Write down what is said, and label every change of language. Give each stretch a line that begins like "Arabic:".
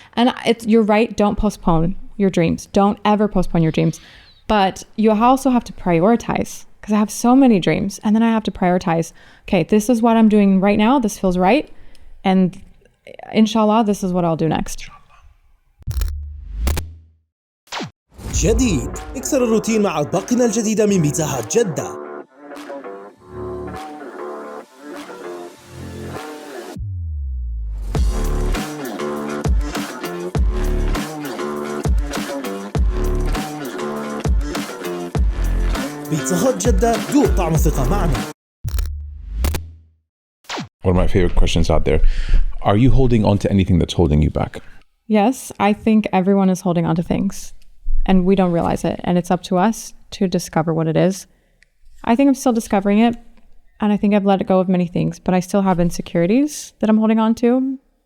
English: And you're right. Don't postpone your dreams. Don't ever postpone your dreams. But you also have to prioritize, because I have so many dreams, and then I have to prioritize. Okay, this is what I'm doing right now. This feels right. And inshallah, this is what I'll do next.
Arabic: جديد. اكسر الروتين مع أطباقنا الجديدة من بيتزا هات جدة. بيتزا هات جدة، ذوق طعم الثقة معنا.
English: one of my favorite questions out there. Are you holding on to anything that's holding you back? Yes, I think everyone is holding on to things and we don't realize it. And it's up to us to discover what it is. I think I'm still discovering it. And I think I've let go of many things, but I still have insecurities that I'm holding on to.